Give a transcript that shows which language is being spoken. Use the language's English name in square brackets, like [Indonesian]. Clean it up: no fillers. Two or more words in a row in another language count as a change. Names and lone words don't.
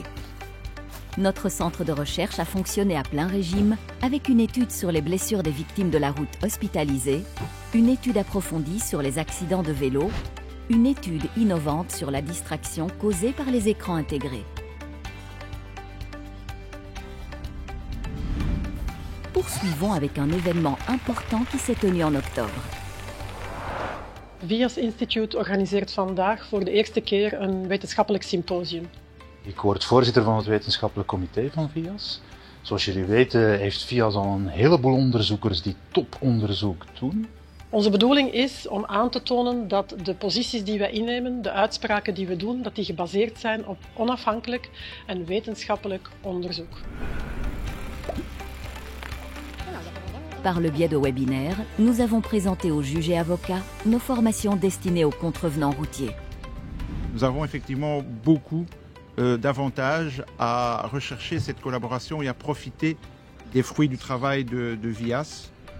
[French] Notre centre de recherche a fonctionné à plein régime avec une étude sur les blessures des victimes de la route hospitalisées, une étude approfondie sur les accidents de vélo, une étude innovante sur la distraction causée par les écrans intégrés. Poursuivons avec un événement important qui s'est tenu en octobre. [Dutch] Vias Institute organiseert vandaag voor de eerste keer een wetenschappelijk symposium. Ik word voorzitter van het wetenschappelijk comité van Vias. Zoals jullie weten heeft Vias al een heleboel onderzoekers die toponderzoek doen. Onze bedoeling is om aan te tonen dat de posities die wij innemen, de uitspraken die we doen, dat die gebaseerd zijn op onafhankelijk en wetenschappelijk onderzoek. [French] Par le biais de webinaires, nous avons présenté aux juges et avocats nos formations destinées aux contrevenants routiers. Nous avons effectivement beaucoup d'avantages à rechercher cette collaboration et à profiter des fruits du travail de Vias.